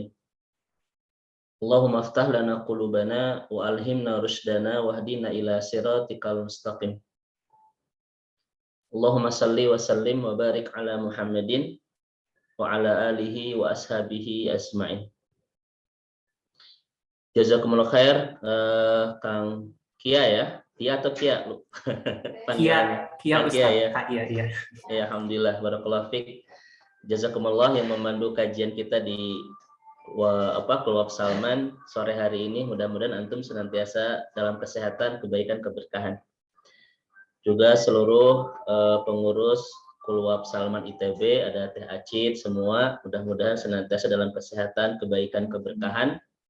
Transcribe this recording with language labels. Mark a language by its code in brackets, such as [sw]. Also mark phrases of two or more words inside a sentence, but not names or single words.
[ar] اللهم افتح لنا قلوبنا وألهمنا رشدنا واهدنا إلى صراطك المستقيم. اللهم صل وسلم وبارك على محمد وعلى آله وأصحابه أجمعين. جزاكم الله خير, [id] Kang Kia ya. Kia atau Kia? Kia Kia ya. Kia, iya. Ya, [ar] الحمد لله، بارك الله فيك. [id] Jazakumullah yang memandu kajian kita di Keluar Salman sore hari ini. Mudah-mudahan antum senantiasa dalam kesehatan, kebaikan, keberkahan. Juga seluruh pengurus Keluar Salman ITB, ada Teh Acid, semua mudah-mudahan senantiasa dalam kesehatan, kebaikan, keberkahan.